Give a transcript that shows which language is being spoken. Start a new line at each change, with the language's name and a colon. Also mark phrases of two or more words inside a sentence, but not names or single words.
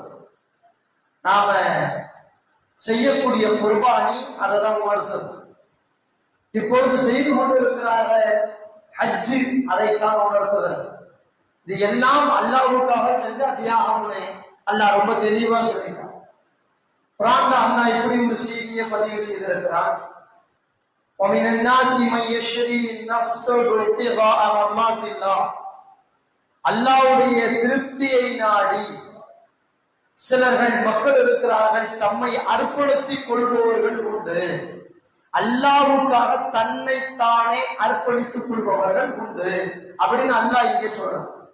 Tamil: நாம செய்யக்கூடிய குர்பானி அதை தான் உணர்த்தது. இப்பொழுது செய்து கொண்டிருக்கிறார ஹஜ்ஜு அதைத்தான் உணர்த்துது. இது எல்லாம் அல்லாஹ்வுக்காக செஞ்ச தியாகம்னு அல்லாஹ் ரொம்ப தெளிவா சொல்லிட்டான். குர்ஆன்ல அல்லாஹ் இப்படி ஒரு செய்தியை பதிவு செய்திருக்கிறான்:
Arabic: وَمِنَ النَّاسِ مَن يَشْرِي نَفْسَهُ ابْتِغَاءَ مَرْضَاتِ اللَّهِ.
Tamil: அல்லாஹ்வுடைய திருப்தியை நாடி சிலர்கள் மக்கள் இருக்கிறார்கள், தம்மை அர்ப்பணித்துக் கொள்பவர்கள் உண்டு. அல்லாஹ்வுக்காக தன்னை தானே அர்ப்பணித்துக் கொள்பவர்கள் உண்டு அப்படின்னு அல்லாஹ் இங்கே சொல்றான்.